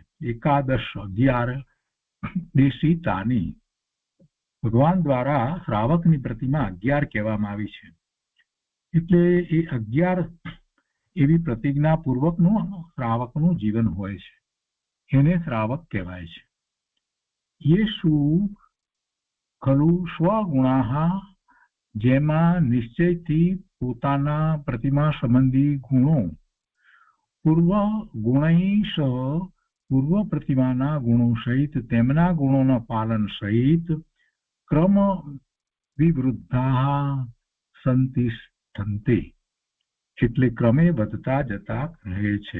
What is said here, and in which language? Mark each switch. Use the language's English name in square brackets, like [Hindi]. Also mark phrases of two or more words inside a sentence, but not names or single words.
[Gujarati] એકાદશ 11 દેશિતાની ભગવાન દ્વારા શ્રાવકની પ્રતિમા 11 કહેવામાં આવી છે. એટલે એ 11 એવી પ્રતિજ્ઞા પૂર્વકનું શ્રાવકનું જીવન હોય છે એને શ્રાવક કહેવાય છે. [Sanskrit] येषु खलु स्वगुणाः [Gujarati] જેમાં નિશ્ચયથી પોતાના પ્રતિમા સંબંધી ગુણો [Sanskrit] पूर्व गुणैः [Gujarati] પૂર્વ પ્રતિમાના ગુણો સહિત તેમના ગુણોના પાલન સહિત [Sanskrit] क्रम विवृद्धाः संतिष्ठन्ते [Gujarati] એટલે ક્રમે વધતા જતા રહે છે.